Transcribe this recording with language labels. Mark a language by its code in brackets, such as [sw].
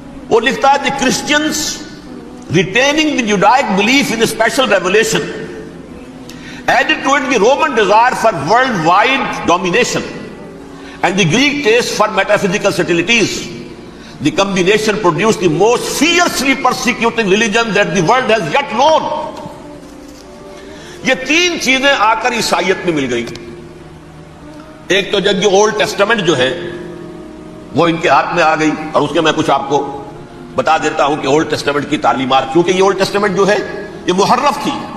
[ur] وہ لکھتا ہے کہ Christians [en] retaining the Judaic belief in a special revelation added to it the Roman desire for worldwide domination and the Greek taste for metaphysical subtleties. The combination produced the most fiercely persecuting religion that the world has yet known. [ur] یہ تین چیزیں آ کر عیسائیت میں مل گئی، ایک تو جب یہ اولڈ ٹیسٹامنٹ جو ہے وہ ان کے ہاتھ میں آ گئی، اور اس کے میں کچھ آپ کو بتا دیتا ہوں کہ اولڈ ٹیسٹامنٹ کی تعلیمات، کیونکہ یہ اولڈ ٹیسٹامنٹ جو ہے یہ محرف تھی،